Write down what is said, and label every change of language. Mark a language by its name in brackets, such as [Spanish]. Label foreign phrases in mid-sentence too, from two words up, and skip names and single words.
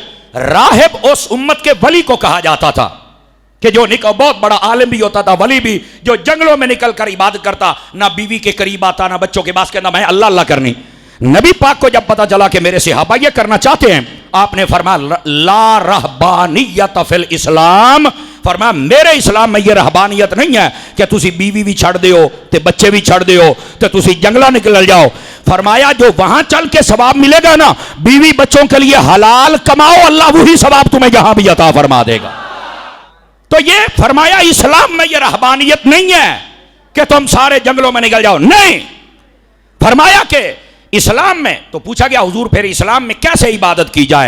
[Urdu] راہب اس امت کے ولی کو کہا جاتا تھا کہ جو بہت بڑا عالم بھی ہوتا تھا، ولی بھی، جو جنگلوں میں نکل کر عبادت کرتا، نہ بیوی کے قریب آتا، نہ بچوں کے پاس کہتا میں اللہ اللہ کرنی. نبی پاک کو جب پتا چلا کہ میرے صحابہ یہ کرنا چاہتے ہیں آپ نے فرمایا [Arabic] لا رہبانیت فی الاسلام، [Urdu] فرمایا میرے اسلام میں یہ رہبانیت نہیں ہے کہ [Punjabi] تسی بیوی بھی چھڑ دیو تے بچے بھی چھڑ دیو تے تسی جنگلہ نکل جاؤ. [Urdu] فرمایا جو وہاں چل کے ثواب ملے گا نا بیوی بچوں کے لیے حلال کماؤ، اللہ وہی ثواب تمہیں یہاں بھی عطا فرما دے گا. تو یہ فرمایا اسلام میں یہ رہبانیت نہیں ہے کہ تم سارے جنگلوں میں نکل جاؤ، نہیں. فرمایا کہ اسلام میں، تو پوچھا گیا حضور پھر اسلام میں کیسے عبادت کی جائے؟